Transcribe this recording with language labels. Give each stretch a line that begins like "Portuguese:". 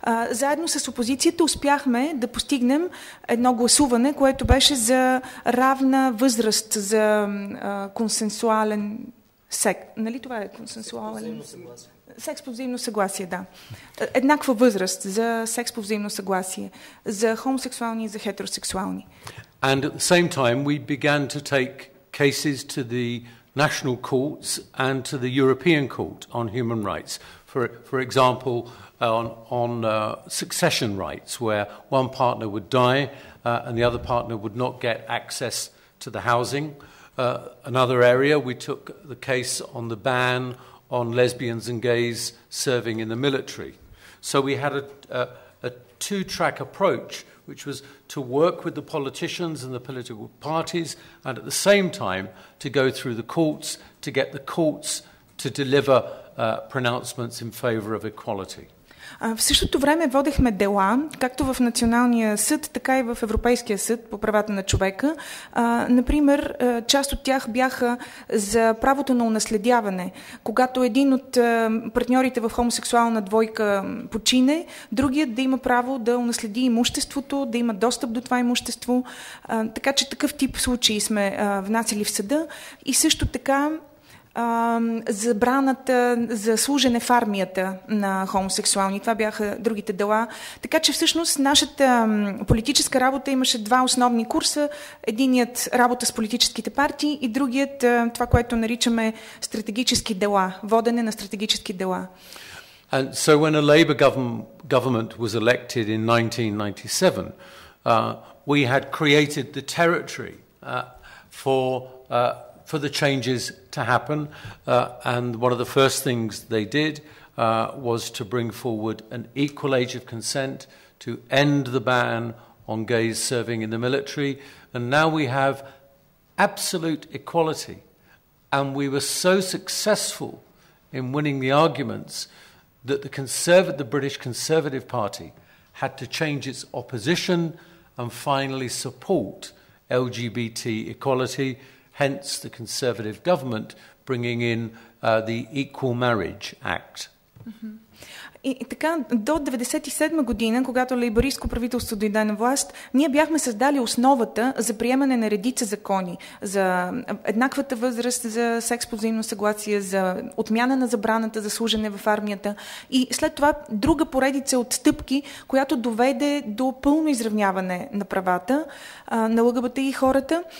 Bulgarian: Заедно с опозицията успяхме да постигнем едно гласуване, което беше за равна възраст за консенсуален секс. Нали това е консенсуален? Секс по взаимно съгласие, да. Еднаква възраст за секс по взаимно съгласие, за хомосексуални и за хетеросексуални.
English: And at the same time we began to take cases to the national courts and to the European Court on human rights. For example, on succession rights, where one partner would die and the other partner would not get access to the housing. Another area, we took the case on the ban on lesbians and gays serving in the military. So we had a two-track approach, which was to work with the politicians and the political parties, and at the same time to go through the courts to get the courts to deliver pronouncements in favour of equality.
Bulgarian: В същото време водехме дела, както в Националния съд, така и в Европейския съд по правата на човека. Например, част от тях бяха за правото на унаследяване. Когато един от партньорите в хомосексуална двойка почине, другият да има право да унаследи имуществото, да има достъп до това имущество. Така че такъв тип случаи сме внасяли в съда. И също така забраната за служене в армията на хомосексуални. Това бяха другите дела. Така че всъщност нашата политическа работа имаше два основни курса. Единият работа с политическите партии и другият това, което наричаме стратегически дела, водене на стратегически дела.
English: And so when a Labour government was elected in 1997, we had created the territory for the changes to happen, and one of the first things they did was to bring forward an equal age of consent, to end the ban on gays serving in the military, and now we have absolute equality. And we were so successful in winning the arguments that the British Conservative Party had to change its opposition and finally support LGBT equality. Hence the Conservative government bringing in the Equal Marriage Act.
Bulgarian: И така, до 1997 година, когато лейбористско правителство дойде на власт, ние бяхме създали основата за приемане на редица закони, за еднаквата възраст, за секс по взаимно съгласие, за отмяна на забраната за служене в армията и след това друга поредица от стъпки, която доведе до пълно изравняване на правата на ЛГБТ и хората.